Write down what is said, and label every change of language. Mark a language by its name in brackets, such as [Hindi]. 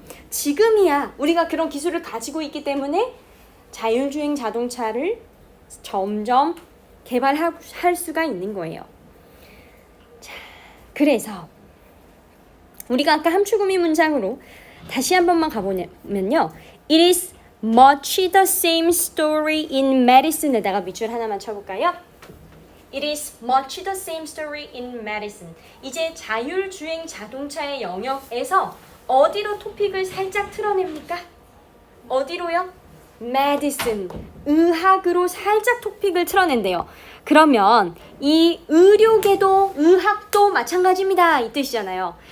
[Korean] 지금이야 우리가 그런 기술을 가지고 있기 때문에 자율주행 자동차를 점점 개발할 수가 있는 거예요. 자, 그래서 우리가 아까 함축의미 문장으로 다시 한 번만 가보면요. [English] It is much the same story in medicine에다가 [Korean] 밑줄 하나만 쳐볼까요? [English] It is much the same story in medicine. [Korean] 이제 자율주행 자동차의 영역에서 어디로 토픽을 살짝 틀어냅니까? 어디로요? medicine, 의학으로 살짝 토픽을 틀어낸대요. 그러면 이 의료계도 의학도 마찬가지입니다. 이 뜻이잖아요.